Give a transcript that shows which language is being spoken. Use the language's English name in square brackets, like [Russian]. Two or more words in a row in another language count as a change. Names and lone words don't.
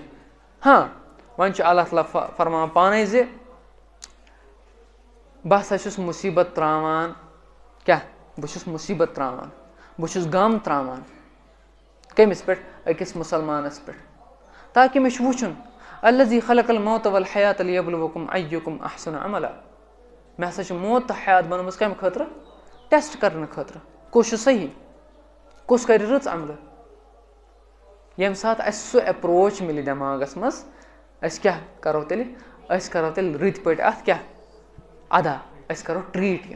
[Kashmiri] ہاں وۄنۍ چھُ اللہ تعالیٰ فرماوان پانے زِ بہٕ ہسا چھُس مُصیٖبت تراوان. کیاہ؟ بہٕ چھُس مُصیٖبت تراوان. بہٕ چھُس غم تراوان. کٔمِس پٮ۪ٹھ؟ أکِس مُسلمانس پٮ۪ٹھ. تاکہِ مےٚ چھُ وٕچھُن [Arabic] الذی خلق الموت والحیات لیبلوکم ایُکم احسن عملا. [Kashmiri] مےٚ ہسا چھُ موت تہٕ حیات بنٲومٕژ کَمہِ خٲطرٕ؟ ٹیسٹ کرنہٕ خٲطرٕ. کُس چھُ صحیح؟ کُس کرِ رٕژ عملہٕ؟ ییٚمہِ ساتہٕ اَسہِ سُہ ایپروچ مِلہِ دٮ۪ماغس منٛز أسۍ کیاہ کرو تیٚلہِ؟ أسۍ کرو تیٚلہِ رٕتۍ پٲٹھۍ اَتھ کیاہ ادا أسۍ کرو ٹریٖٹ یہِ.